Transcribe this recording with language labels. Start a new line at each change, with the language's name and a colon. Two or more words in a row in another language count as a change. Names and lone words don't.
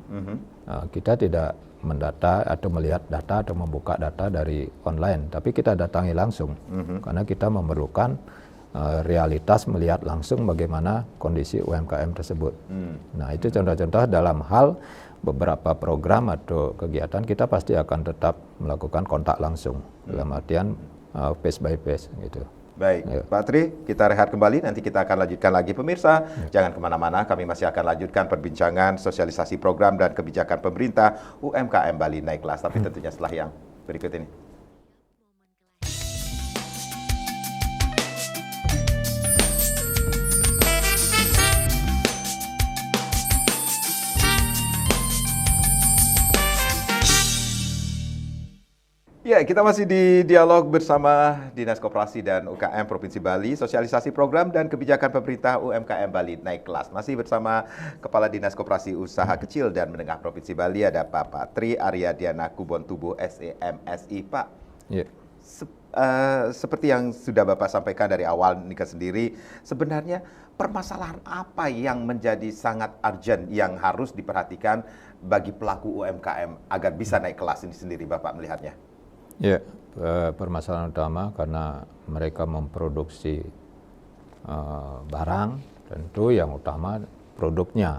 Indonesian: Kita tidak mendata atau melihat data atau membuka data dari online, tapi kita datangi langsung karena kita memerlukan realitas melihat langsung bagaimana kondisi UMKM tersebut. Nah, itu contoh-contoh dalam hal beberapa program atau kegiatan kita pasti akan tetap melakukan kontak langsung dalam artian
English: face by face
Indonesian: gitu. Baik, Pak Tri, kita rehat kembali, nanti kita akan lanjutkan lagi pemirsa. Jangan kemana-mana, kami masih akan lanjutkan perbincangan sosialisasi program dan kebijakan pemerintah UMKM Bali Naik Kelas, tapi tentunya setelah yang berikut ini. Ya, kita masih di dialog bersama Dinas Koperasi dan UKM Provinsi Bali, sosialisasi program dan kebijakan pemerintah UMKM Bali Naik Kelas. Masih bersama Kepala Dinas Koperasi Usaha Kecil dan Menengah Provinsi Bali, ada Pak Tri Aryadiana Kubontubo SEMSI. Pak, seperti yang sudah Bapak sampaikan dari awal nikah sendiri, sebenarnya permasalahan apa yang menjadi sangat urgent yang harus diperhatikan bagi pelaku UMKM agar bisa naik kelas ini sendiri, Bapak melihatnya? Ya, permasalahan utama karena mereka memproduksi barang, tentu yang utama produknya.